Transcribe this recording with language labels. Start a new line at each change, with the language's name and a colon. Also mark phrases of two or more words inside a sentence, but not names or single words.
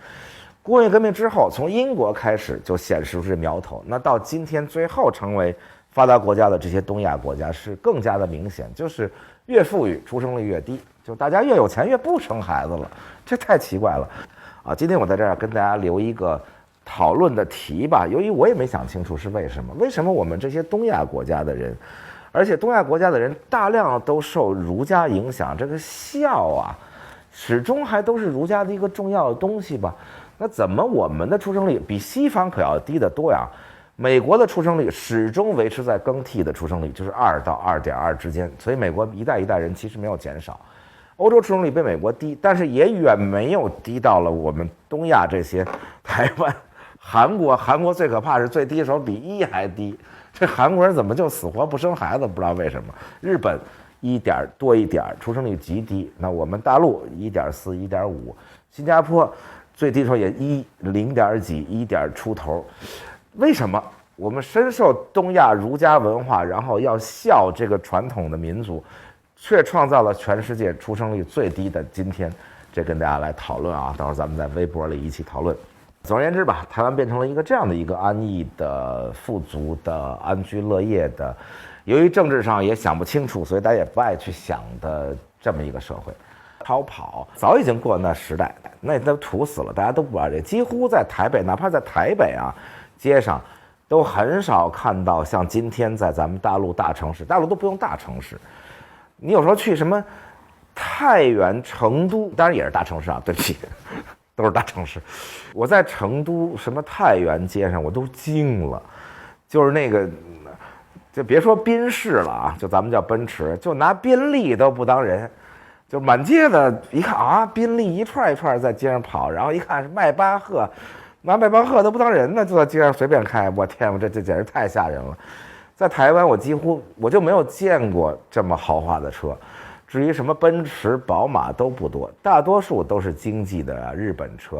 Chinese: 工業革命之後，從英國開始就顯示出這苗頭，那到今天最後成為發達國家的這些東亞國家是更加的明顯，就是越富裕出生率越低，就大家越有錢越不生孩子了，這太奇怪了啊！今天我在這兒跟大家留一個討論的題吧，由於我也沒想清楚是為什麼我們這些東亞國家的人，而且東亞國家的人大量都受儒家影響，這個孝啊始終還都是儒家的一個重要的東西吧。那怎麼我們的出生率比西方可要低得多呀？美國的出生率始終維持在更替的出生率，就是2到2.2之間，所以美国一代一代人其實沒有減少。歐洲出生率比美國低，但是也遠沒有低到了我們東亞這些台灣、韓國最可怕是最低的時候比1還低，這韓國人怎麼就死活不生孩子？不知道為什麼。日本1點多一點，出生率極低。那我們大陸1.4、1.5，新加坡最低的時候也0點幾、1點出頭。為什麼我們深受東亞儒家文化，然後要孝這個傳統的民族， 卻創造了全世界出生率最低的今天，這跟大家來討論啊，到時候咱們在微博裡一起討論。總而言之吧，台灣變成了一個這樣的一個安逸的、富足的、安居樂業的，由於政治上也想不清楚，所以大家也不愛去想的這麼一個社會。超跑早已經過了那時代，那都土死了，大家都不玩這。幾乎在台北，哪怕在台北啊，街上都很少看到像今天在咱们大陸大城市，大陸都不用大城市，你有時候去什麼太原、成都，當然也是大城市啊，對不起，都是大城市。我在成都什麼太原街上，我都驚了，就是那個，就別說賓士了啊，就咱們叫奔馳，就拿賓利都不當人。就滿街的一看啊，賓利一串一串在街上跑，然後一看是邁巴赫，拿邁巴赫都不當人呢，就在街上隨便開。我天，我这簡直太嚇人了。在台灣，我就沒有見過這麼豪華的車，至於什麼奔馳、寶馬都不多，大多數都是經濟的日本車。